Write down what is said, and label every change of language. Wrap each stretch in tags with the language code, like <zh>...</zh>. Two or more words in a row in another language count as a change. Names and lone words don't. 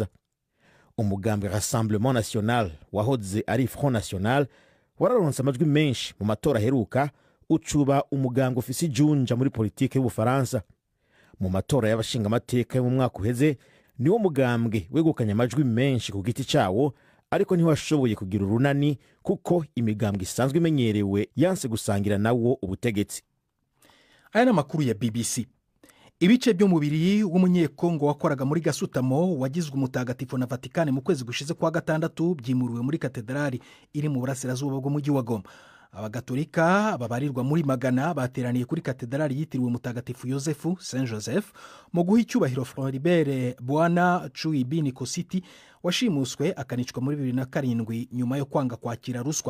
<rn>Umugambwe Rassemblement National wahoze ari Front National wararonse amajwi menshi mu matora aheruka, ucuba umugambwe ufise ijunja muri politike y'Ubufaransa. Mu matora y'abashingamateka yo mu mwaka uheze niwo mugambwe wegukanye amajwi menshi ku giti cawo, ariko ntiwashoboye kugira urunani kuko imigambwe isanzwe imenyerewe yanse gusangira nawo ubutegetsi.</rn> <rw>Aya ni amakuru ya BBC. Ibice by'umubiri w'umunyekongo wakoraga muri gasutamo wagizwe umutagatifu na Vatikani mu kwezi gushize kwa gatandatu byimuriwe muri katedrali iri mu burasirazuba bw'umujyi wa Goma. Abagatolika babarirwa muri magana bateraniye kuri katedrali yitiriwe mutagatifu Yosefu Saint Joseph mu guha icyubahiro Floribert Bwana Chuibini Kositi washimuswe akanicwa muri 2007 nyuma yo kwanga kwakira ruswa.</rw>